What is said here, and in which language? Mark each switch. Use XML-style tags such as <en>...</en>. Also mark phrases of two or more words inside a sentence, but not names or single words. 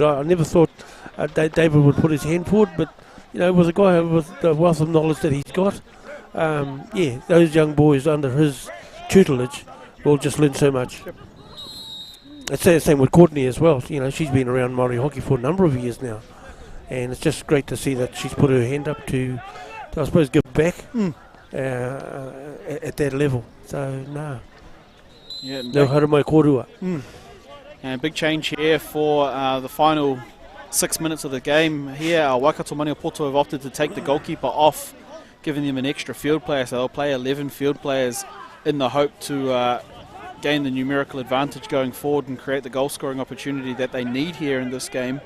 <en>I never thought David would put his hand forward, but you know, with a guy with the wealth of knowledge that he's got, yeah, those young boys under his tutelage will just learn so much. It's the same with Courtney as well. You know, she's been around Māori hockey for a number of years now, and it's just great to see that she's put her hand up to I suppose, give back at that level. So, no. Yeah,</en> <mi>no haramai korua.</mi> <en>And a big change here for the final 6 minutes of the game here. Waikato Maniapoto have opted to take the goalkeeper off, giving them an extra field player, so they'll play 11 field players in the hope to gain the numerical advantage going forward and create the goal scoring opportunity that they need here in this game.</en>